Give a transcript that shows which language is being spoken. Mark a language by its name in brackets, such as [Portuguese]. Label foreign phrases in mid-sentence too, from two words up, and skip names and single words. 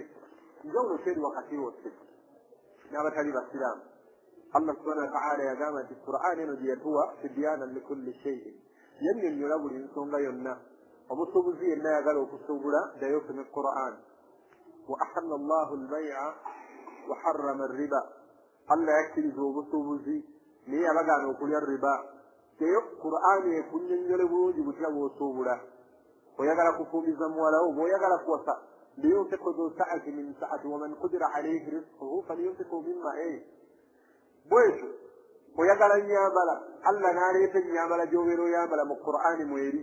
[Ganda] njawulo kyeri wakati wose n'abatali basiraamu. Allah [Arabic] سبحانه وتعالى [Ganda] yagamba nti Qur'ani eno gye yatuwa [Arabic] تبيانا لكل شيء [Ganda] yannyonnyola buli nsonga yonna. omusuubuzi yenna ayagala okusuubula ddayo osome Qur'ani. [Arabic] وأحل الله البيع وحرم الربا. [Ganda] Allah yakkiriza obusuubuzi naye yabagaana okulya riba. eyo Qur'ani ekunnyonnyole bulungi butya bw'osuubula. oyagala kufumbiza muwalawo bw'oyagala kuwasa [Arabic] لينفق ذو سعة من سعته ومن قدر عليه رزقه فلينفق مما [Ganda] bwekyo oyagala nnyambala Allah n'aleeta ennyambala gy'obeera oyambala mu Qur'ani mweri.